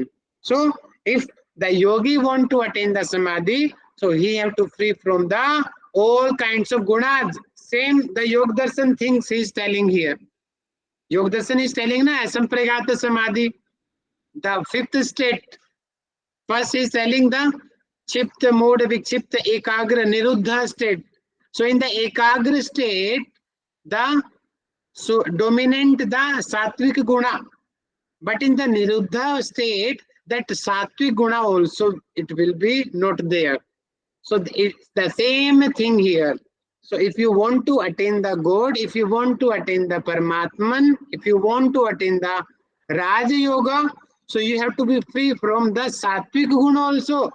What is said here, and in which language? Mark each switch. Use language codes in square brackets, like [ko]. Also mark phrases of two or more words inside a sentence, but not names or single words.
[en] So if the yogi want to attain the samadhi, so he have to free from the all kinds of gunas. Same the Yog Darshan things he is telling here. Yog Darshan is telling na [sa] asampragata samadhi, [en] the fifth state. First is telling the [sa] chipta mode vikchipta ekagra niruddha [en] state. So in the ekagra state, the so dominant the sattvic guna, but in the niruddha state, that sattvic guna also it will be not there. So it's the same thing here. So if you want to attain the God, if you want to attain the Paramatman, if you want to attain the Raja Yoga, so you have to be free from the Sattvic Guna also.